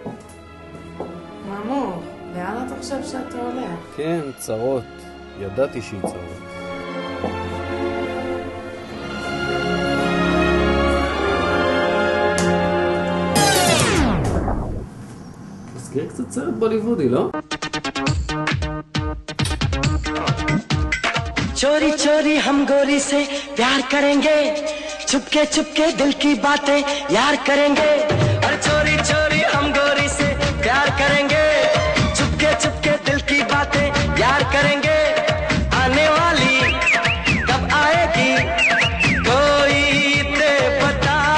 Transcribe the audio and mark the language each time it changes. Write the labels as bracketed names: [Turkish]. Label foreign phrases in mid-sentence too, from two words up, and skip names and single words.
[Hebrew] מאמור, לאן אתה חושב שאתה הולך? כן, צרות. ידעתי שהיא צרות. מזכיר קצת סרט בוליוודי, לא? [Hindi] चोरी चोरी हम गोरी से प्यार करेंगे चुपके चुपके दिल की बातें यार करेंगे और चोरी चोरी हम गोरी से प्यार करेंगे चुपके चुपके दिल की बातें यार करेंगे आने वाली कब आएगी कोई ते पता